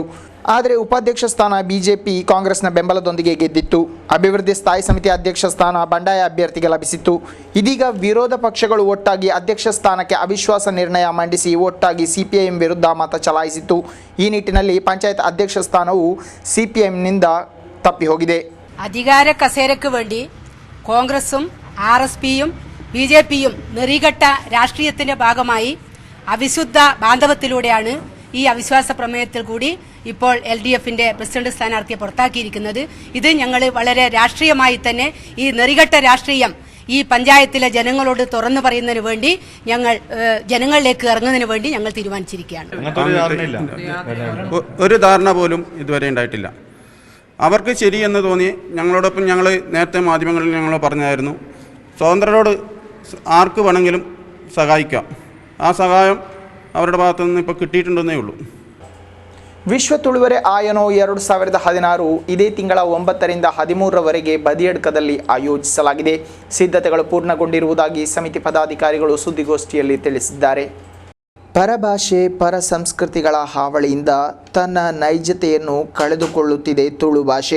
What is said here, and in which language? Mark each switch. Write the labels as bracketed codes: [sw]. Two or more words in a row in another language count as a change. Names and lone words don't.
[kn] ಆದರೆ ಉಪಾಧ್ಯಕ್ಷ ಸ್ಥಾನ ಬಿಜೆಪಿ ಕಾಂಗ್ರೆಸ್ನ ಬೆಂಬಲದೊಂದಿಗೆ ಗೆದ್ದಿತ್ತು. ಅಭಿವೃದ್ಧಿ ಸ್ಥಾಯಿ ಸಮಿತಿ ಅಧ್ಯಕ್ಷ ಸ್ಥಾನ ಬಂಡಾಯ ಅಭ್ಯರ್ಥಿಗೆ ಲಭಿಸಿತ್ತು. ಇದೀಗ ವಿರೋಧ ಪಕ್ಷಗಳು ಒಟ್ಟಾಗಿ ಅಧ್ಯಕ್ಷ ಸ್ಥಾನಕ್ಕೆ ಅವಿಶ್ವಾಸ ನಿರ್ಣಯ ಮಂಡಿಸಿ ಒಟ್ಟಾಗಿ ಸಿಪಿಐಎಂ ವಿರುದ್ಧ ಮತ ಚಲಾಯಿಸಿತ್ತು. ಈ ನಿಟ್ಟಿನಲ್ಲಿ ಪಂಚಾಯತ್ ಅಧ್ಯಕ್ಷ ಸ್ಥಾನವು ಸಿಪಿಎಂನಿಂದ ತಪ್ಪಿ ಹೋಗಿದೆ. [ml] അധികാര കസേരയ്ക്ക് വേണ്ടി കോൺഗ്രസും RSPയും BJPയും നെറികെട്ട രാഷ്ട്രീയത്തിന്റെ ഭാഗമായി അവിശുദ്ധ ബാന്ധവത്തിലൂടെയാണ് ഈ അവിശ്വാസ പ്രമേയത്തിൽ കൂടി ഇപ്പോൾ LDFന്റെ പ്രസിഡന്റ് സ്ഥാനാർത്ഥിയെ പുറത്താക്കിയിരിക്കുന്നത്. ഇത് ഞങ്ങൾ വളരെ രാഷ്ട്രീയമായി തന്നെ ഈ നെറികെട്ട രാഷ്ട്രീയം ഈ പഞ്ചായത്തിലെ ജനങ്ങളോട് തുറന്നു പറയുന്നതിന് വേണ്ടി ഞങ്ങൾ ജനങ്ങളിലേക്ക് ഇറങ്ങുന്നതിന് വേണ്ടി ഞങ്ങൾ തീരുമാനിച്ചിരിക്കുകയാണ്. ഒരു ധാരണ പോലും ഇതുവരെ ഉണ്ടായിട്ടില്ല. അവർക്ക് ശരിയെന്ന് തോന്നി ഞങ്ങളോടൊപ്പം ഞങ്ങൾ നേരത്തെ മാധ്യമങ്ങളിൽ ഞങ്ങൾ പറഞ്ഞായിരുന്നു, സ്വതന്ത്രരോട് ആർക്ക് വേണമെങ്കിലും സഹായിക്കാം. ആ സഹായം അവരുടെ ഭാഗത്തു നിന്ന് ഇപ്പോൾ കിട്ടിയിട്ടുണ്ടെന്നേ ഉള്ളൂ. [kn] ವಿಶ್ವ ತುಳುವರೆ ಆಯನೋ 2016 ಇದೇ ತಿಂಗಳ 9ರಿಂದ 13ರವರೆಗೆ ಬದಿಯಡ್ಕದಲ್ಲಿ ಆಯೋಜಿಸಲಾಗಿದೆ. ಸಿದ್ಧತೆಗಳು ಪೂರ್ಣಗೊಂಡಿರುವುದಾಗಿ ಸಮಿತಿ ಪದಾಧಿಕಾರಿಗಳು ಸುದ್ದಿಗೋಷ್ಠಿಯಲ್ಲಿ ತಿಳಿಸಿದ್ದಾರೆ. ಪರಭಾಷೆ, ಪರ ಸಂಸ್ಕೃತಿಗಳ ಹಾವಳಿಯಿಂದ ತನ್ನ ನೈಜತೆಯನ್ನು ಕಳೆದುಕೊಳ್ಳುತ್ತಿದೆ ತುಳು ಭಾಷೆ.